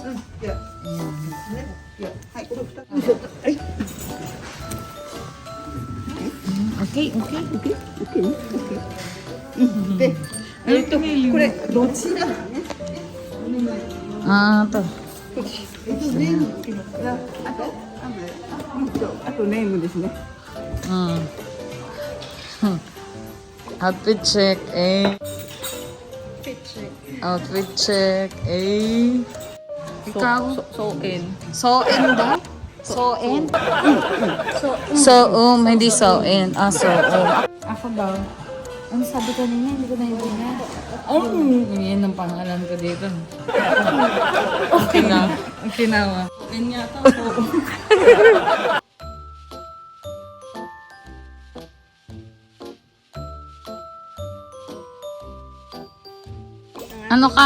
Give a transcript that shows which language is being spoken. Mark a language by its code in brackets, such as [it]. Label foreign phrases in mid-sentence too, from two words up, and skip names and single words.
[tl] Ayan. Okay. To. [ja] あとネームですね。 [en] Outfit check, Outfit check, Ikaw? [tl] So-in. So-in daw? So-in? So-um, hindi so-in. So-um. Ako daw. Ang sabi ko niya, hindi ko naiintindihan. Yan ang pangalan ko dito. Okay na. Ang tinawa. Yan yata ako. Ano ka?